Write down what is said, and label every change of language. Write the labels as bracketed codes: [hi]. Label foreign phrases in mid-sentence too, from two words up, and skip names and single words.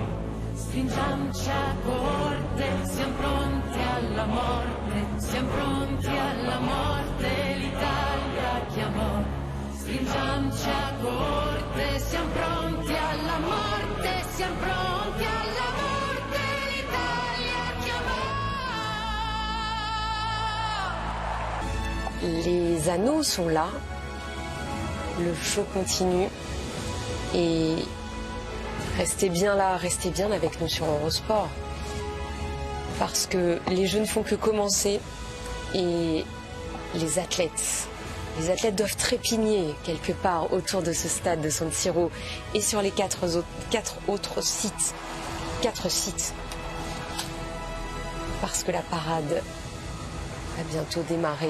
[it] Stringiamoci a corte, siamo pronti alla morte, siamo pronti alla morte, l'Italia chiamò. Stringiamoci a corte, siamo pronti alla morte, siamo pronti alla morte, l'Italia chiamò. [fr] Les anneaux sont là, le show continue et restez bien là, restez bien avec nous sur Eurosport parce que les jeux ne font que commencer et les athlètes doivent trépigner quelque part autour de ce stade de San Siro et sur les quatre autres sites parce que la parade va bientôt démarrer.